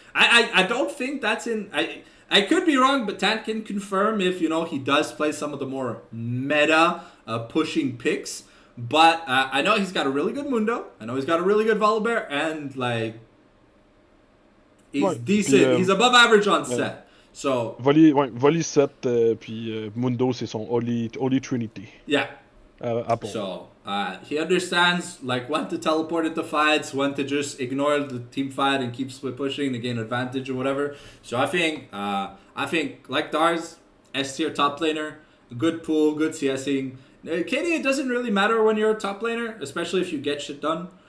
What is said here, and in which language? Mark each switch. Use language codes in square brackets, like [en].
[en] I don't think that's in... I could be wrong, but Tant can confirm if, you know, he does play some of the more meta pushing picks. But I know he's got a really good Mundo. I know he's got a really good Volibear. And, like, he's decent. He's above average on set. So [fr] Volley 7, puis Mundo, c'est son Holy Trinity. [en] Yeah. So, he understands, like, when to teleport into fights, when to just ignore the team fight and keep split pushing to gain advantage or whatever. So I think, like Dars, S tier top laner, good pool, good CSing. KD, it doesn't really matter when you're a top laner, especially if you get shit done.